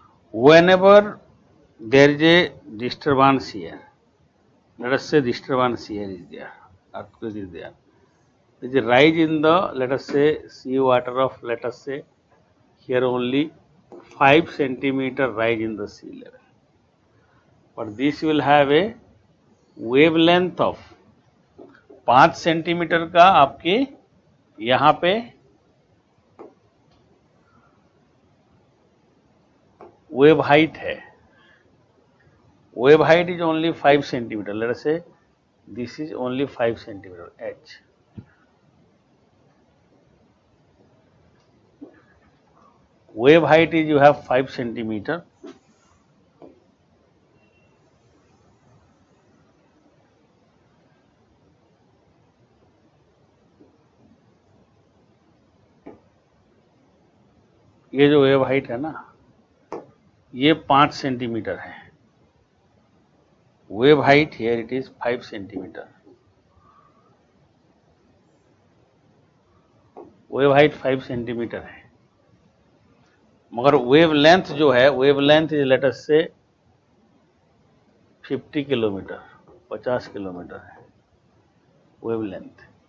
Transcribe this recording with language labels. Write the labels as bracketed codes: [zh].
[en] Whenever there is a disturbance here, let us say disturbance here is there, earthquake is there. There is a rise in the, let us say, sea water of, let us say, here only 5 centimeter rise in the sea level. But this will have a [hi] wavelength of 5 centimetre का आपके यहां पे wave height है. [en] Wave height is only 5 centimeter. Let us say this is only 5 centimeter h. Wave height is you have 5 centimeter. [hi] ये जो wave height है ना, ये 5 सेंटीमीटर है. [en] Wave height here it is 5 centimeter. Wave height 5 centimeter है, [hi] मगर wave length जो है, [en] Wave length is let us say 50 kilometre, 50 kilometre है wave length.